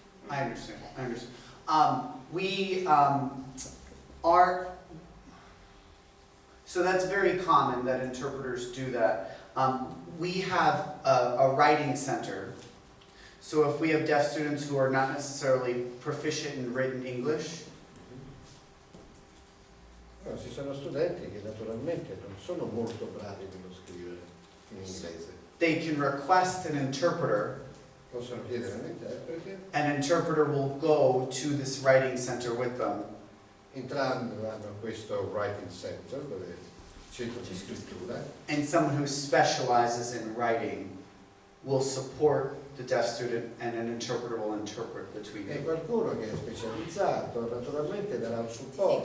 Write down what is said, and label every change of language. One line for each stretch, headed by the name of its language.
English: I understand, I understand. We are, so that's very common that interpreters do that. We have a writing center. So if we have deaf students who are not necessarily proficient in written English,
Italian: No, ci sono studenti che naturalmente non sono molto bravi nello scrivere in inglese.
English: they can request an interpreter.
Italian: Possono chiedere un interprete,
English: An interpreter will go to this writing center with them.
Italian: entrambi hanno questo writing center, dove centro di scrittura,
English: And someone who specializes in writing will support the deaf student and an interpreter will interpret between
Italian: e
English: them.
Italian: qualcuno che è specializzato naturalmente darà un supporto,